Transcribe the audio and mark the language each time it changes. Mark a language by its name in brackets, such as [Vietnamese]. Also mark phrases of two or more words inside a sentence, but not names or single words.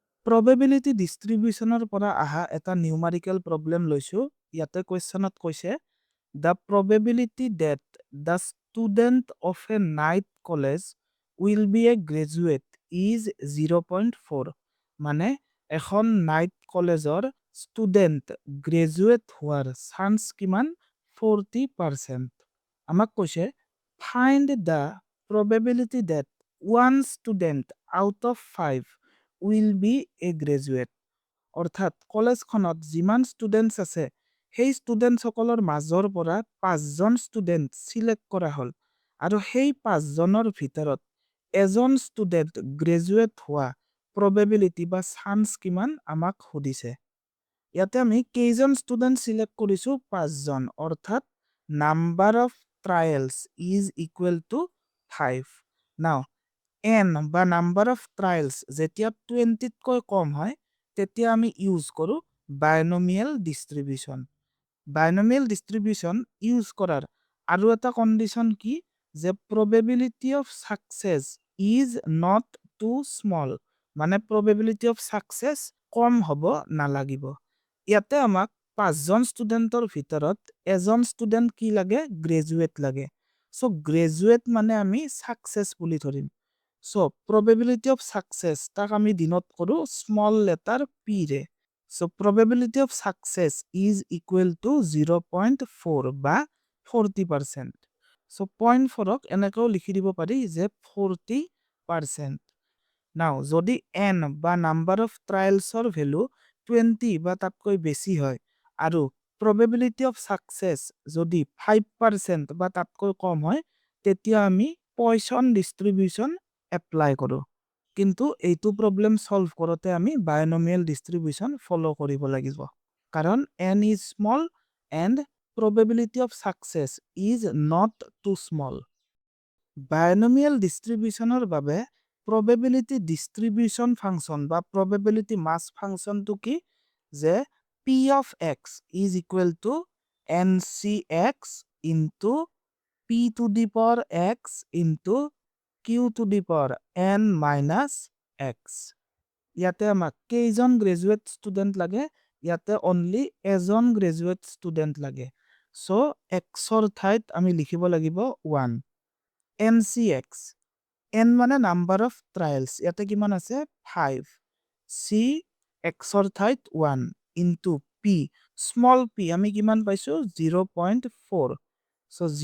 [English] probability distribution [Assamese] ৰ পৰা আহা এটা [English] numerical problem [Assamese] লৈছো ইয়াতে questionত কৈছে [English] the probability that the student of a night college will be a graduate is 0.4 [Assamese] মানে এখন [English] night college student graduate [Assamese] হোৱাৰ চান্স কিমান 40%। আমাক কৈছে [English] find the probability that one student out of 5 will be a graduate [Assamese] অৰ্থাৎ কলেজখনত যিমান ষ্টুডেন্টস আছে সেই ষ্টুডেন্টস সকলৰ মাজৰ পৰা 5জন [English] student select [Assamese] কৰা হল আৰু সেই 5জনৰ ভিতৰত এজন ষ্টুডেন্ট গ্ৰেজুৱেট হোৱা probability বা চান্স কিমান আমাক সুধিছে ইয়াতে আমি কেইজন [English] student select [Assamese] কৰিছো 5জন অৰ্থাৎ [English] number of trials is equal to 5 now n [Assamese] বা number [English] of trials [Assamese] যেতিয়া 20 কৈ কম হয় তেতিয়া আমি ইউজ কৰো [English] binomial distribution binomial distribution [Assamese] ইউজ কৰাৰ আৰু এটা কন্ডিশন কি [English] যে probability of success is not too small মানে probability of success [Assamese] কম হ'ব নালাগিব ইয়াতে আমাক 5জন ষ্টুডেন্টৰ ভিতৰত এজন ষ্টুডেন্ট কি লাগে গ্ৰেজুৱেট লাগে সো গ্ৰেজুৱেট মানে আমি সাকসেস বুলি ধৰিম সো [English] probability of success [Assamese] তাক আমি ডিনোট কৰো [English] small letter [Assamese] p ৰে সো [English] probability of success is equal to 0.4 [Assamese] বা 40% সো 0.4 ক এনেকৈ লিখি দিব পাৰি যে 40% নাও যদি n বা [English] number of trials [Assamese] ভ্যালু 20 বা তাতকৈ বেছি হয় আৰু [English] probability of success [Assamese] যদি 5% বা তাতকৈ কম হয় তেতিয়া আমি [English] Poisson distribution apply [Assamese] কৰো কিন্তু এইটো প্ৰবলেম সলভ কৰোতে আমি [English] binomial distribution [Assamese] ফলো কৰিব লাগিব কাৰণ [English] n is small and probability of success is not too small binomial distribution [Assamese] ৰ বাবে [English] probability distribution function [Assamese] বা [English] probability mass function to [Assamese] কি যে [English] p of x is equal to ncx into p to the power x into q to the power n minus [Assamese] x ইয়াতে আমাক কেইজন [English] graduate student [Assamese] লাগে ইয়াতে অনলি এজন [English] graduate student [Assamese] লাগে সো x ৰ ঠাইত আমি লিখিব লাগিব 1 ncx n মানে [English] number of trials [Assamese] ইয়াতে কিমান আছে 5 c x ৰ ঠাইত 1 [English] into p [Assamese] স্মল p আমি কিমান পাইছো 0.4 সো